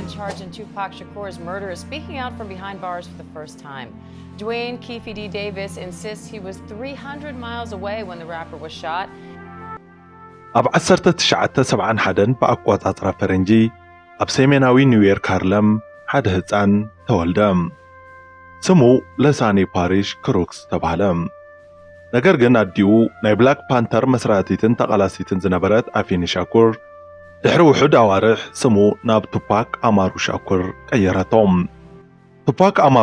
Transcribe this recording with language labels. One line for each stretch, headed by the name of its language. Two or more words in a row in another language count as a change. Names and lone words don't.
English: Sergeant Tupac Shakur's murderer speaking out from behind bars for the first time. Dwayne Keefe D. Davis insists he was 300 miles away when the rapper was shot.
Tigrinya: ኣብ 1971 ብኣቆጻጽራ ፈረንጂ ኣብ ሰሜናዊ ኒውዮርክ ሃርለም ሓደ ህፃን ተወልደ። ስሙ ለሳኒ ፓሪሽ ክሩክስ ተባሃለ። ነገር ግን ኣዲኡ ናይ ብላክ ፓንተር መስራቲትን ተቓላሲትን ዝነበረት ኣፊኒ ሻኩር ድሕሪ ውሑድ ኣዋርሕ ስሙ ናብ ቱፓክ ኣማሩ ሻኩር ቀየረቶም። ቱፓክ ኣማሩ